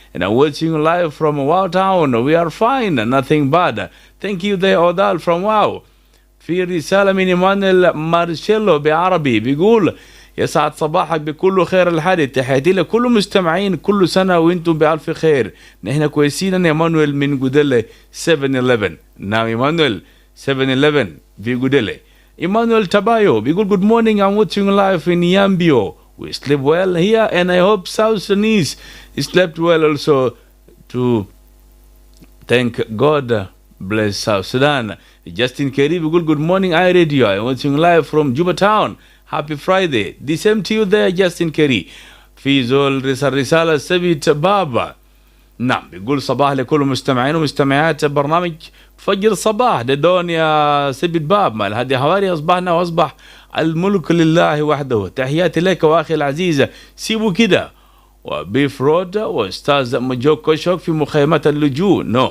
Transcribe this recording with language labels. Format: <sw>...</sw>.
<en>And I'm watching live from Wow Town. We are fine, nothing bad. Thank you there, Odal from Wow.</en> <ar>في رسالة من إيمانويل مارشيلو بعربي بيقول يسعد صباحك بكل خير الحادث. تحياتي لكل مستمعين كل سنة وانتم بألف خير. نحن كويسين. أنا إيمانويل من جوديلي 7-Eleven. نعم إيمانويل 7-Eleven في جوديلي. إيمانويل تبايو بيقول</ar> <en>good morning, I'm watching live in Yambio. We sleep well here and I hope South Sudanese slept well also. To thank God bless South Sudan. Justin Kerry, good morning, iRadio. I'm watching live from Juba Town. Happy Friday. The same to you there, Justin Kerry.</en> <ar>في زول رسالة سبيت بابا. نعم بيقول صباح لكل مستمعين ومستمعات برنامج فجر صباح. دون يا سبيت باب مع الهادي حواري. أصبحنا وأصبح الملك لله وحده. تحياتي لك وأخي العزيز. سيبوا كده. وبيف رود واستاذ مجوك كوشوك في مخيمات اللجوء.</ar>